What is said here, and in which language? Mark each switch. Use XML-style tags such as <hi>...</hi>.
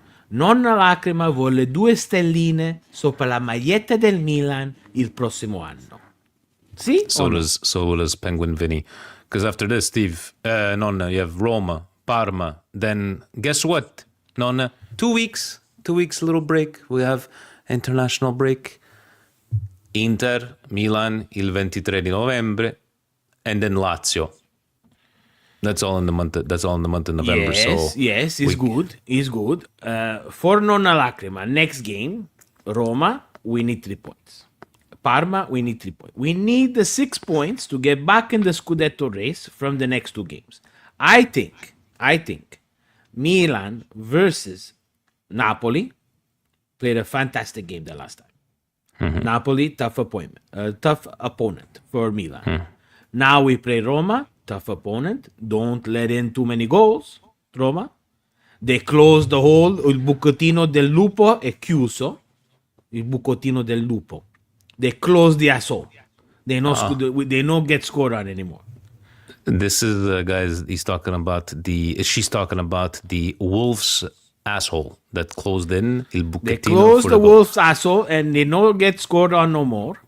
<it>Nonna Lacrima vuole 2 stelline sopra la maglietta del Milan il prossimo anno.</it> <en>See? So does Penguin Vinny. Because after this, Steve, Nonna, you have Roma, Parma. Then guess what, Nonna? 2 weeks. 2 weeks, little break. We have international break. Inter, Milan,</en> <it>il 23 di novembre,</it> <en>and then Lazio. That's all in the month. That's all in the month of November. Yes, it's good. It's good. For Nonna Lacrima, next game, Roma, we need 3 points. Parma, we need 3 points. We need the 6 points to get back in the Scudetto race from the next 2 games. I think Milan versus Napoli played a fantastic game the last time. Napoli, tough opponent for Milan. Now we play Roma, tough opponent. Don't let in too many goals, Roma. They close the hole.</en> <it>Il bucatino del lupo è chiuso. Il bucatino del lupo.</it> <en>They close the asshole. They don't get scored on anymore. This is guys. She's talking about the Wolves asshole that closed in il bucatino. They close the Wolves asshole and they don't get scored on no more.</en>